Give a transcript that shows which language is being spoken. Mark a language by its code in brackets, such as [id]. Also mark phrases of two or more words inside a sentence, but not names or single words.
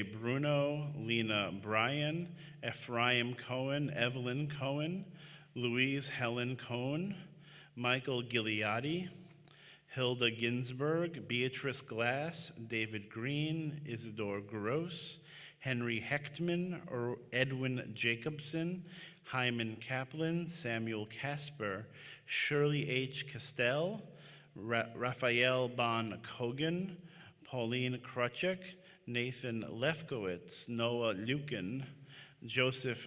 [en] Bruno, Lena Bryan, Ephraim Cohen, Evelyn Cohen, Louise Helen Cohn, Michael Gigliotti, Hilda Ginsburg, Beatrice Glass, David Green, Isidore Gross, Henry Hechtman, Edwin Jacobson, Hyman Kaplan, Samuel Casper, Shirley H. Castell, Raphael Bon Kogan, Pauline Krutchik, Nathan Lefkowitz, Noah Lukin, Joseph